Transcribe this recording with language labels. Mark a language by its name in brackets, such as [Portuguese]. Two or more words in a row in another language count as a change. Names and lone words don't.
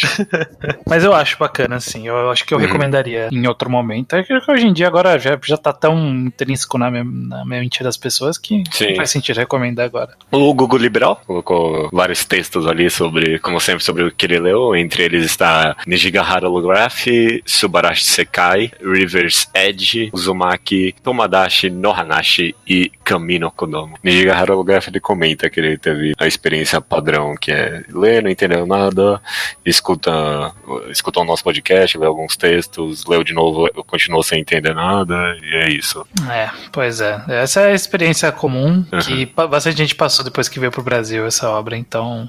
[Portuguese] Mas eu acho bacana, assim. Eu acho que eu recomendaria em outro momento. É que hoje em dia agora já tá tão intrínseco na mente das pessoas que não faz sentido recomendar agora. O Google Liberal colocou vários textos ali sobre, como sempre, sobre o que ele leu. Entre eles está Nijigahara Holograph, Subarashi Sekai, River's Edge, Uzumaki, Tomadashi, Nohanashi e Kami no Kodomo. Nijigahara Holograph, ele comenta que ele teve a experiência padrão, que é ler, não entendeu nada, escutou o nosso podcast, leu alguns textos, leu de novo, continuou sem entender nada, e é isso. Pois é. Essa é a experiência comum que bastante gente passou depois que veio pro Brasil essa obra, então...